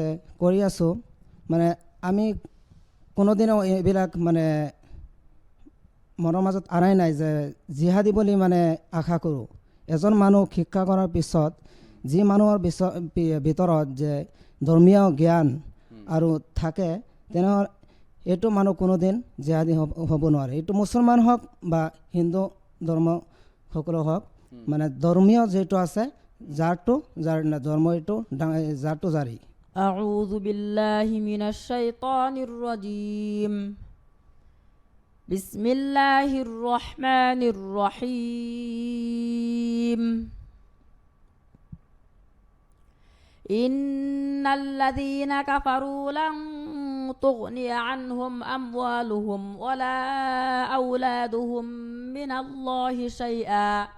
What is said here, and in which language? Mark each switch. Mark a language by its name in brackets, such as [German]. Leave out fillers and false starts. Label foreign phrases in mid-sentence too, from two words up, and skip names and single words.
[Assamese] কৰি আছোঁ মানে আমি কোনোদিনো এইবিলাক মানে মনৰ মাজত আৰাই নাই যে জিহাদী বুলি মানে আশা কৰোঁ এজন মানুহ শিক্ষা কৰাৰ পিছত যি মানুহৰ ভিতৰত যে ধৰ্মীয় জ্ঞান আৰু থাকে তেনেহ'লে এইটো মানুহ কোনোদিন জিহাদী হ'ব নোৱাৰে এইটো মুছলমান হওক বা হিন্দু ধৰ্মসকলো হওক মানে ধৰ্মীয় যিটো আছে যাৰ ধৰ্ম এইটো যাৰটো জাৰি [Arabic] أعوذ بالله من الشيطان الرجيم بسم الله الرحمن الرحيم إن الذين كفروا لن تغني عنهم أموالهم ولا أولادهم من الله شيئا